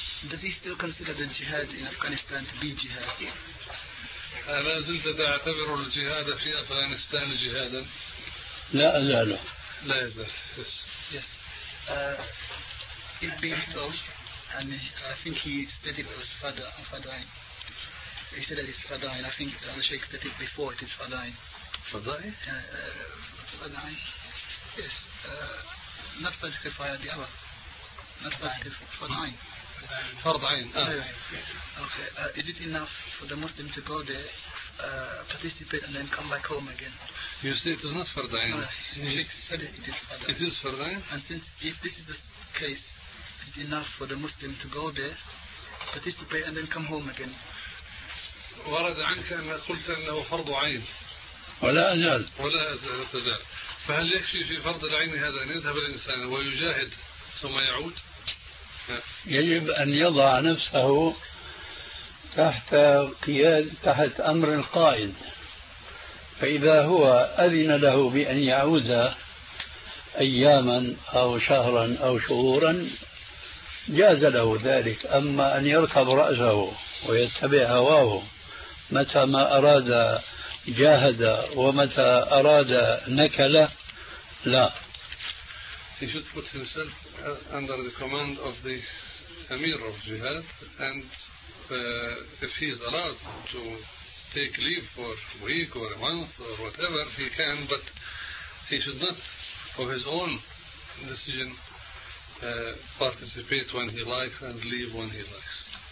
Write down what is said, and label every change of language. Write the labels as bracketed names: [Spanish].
[English] Does he still consider the jihad in Afghanistan to be jihad? [Arabic] ألا زلت تعتبر الجهاد في أفغانستان جهادا؟ لا أزاله. لا يزال. [English] Yes. Yes. It's been told, and I think he stated it was fadain. He said that it's fadain. I think the Sheikh said it before it is fadain. Fadain? Fadain. Yes. Not fadain, the other. Not fadain. [Arabic] فرض عين. [English] Okay. Is it enough for the Muslim to go there, participate, and then come back home again? You say it is not فرض عين. It is فرض عين. And since if this is the case, is it enough for the Muslim to go there, participate, and then come home again? [Arabic] ورد عنك أن قلت أنه فرض عين. ولا أزال. ولا أزال. فهل يكفي في فرض العين هذا أن يذهب الإنسان ويجاهد ثم يعود؟ يجب أن يضع نفسه تحت قيادة تحت أمر القائد، فإذا هو أذن له بأن يعود أياما أو شهرا أو شهورا جاز له ذلك، أما أن يركب رأسه ويتبع هواه متى ما أراد جاهد ومتى أراد نكل لا. [English] He should put himself under the command of the Amir of Jihad, and if he is allowed to take leave for a week or a month or whatever, he can, but he should not, of his own decision, participate when he likes and leave when he likes.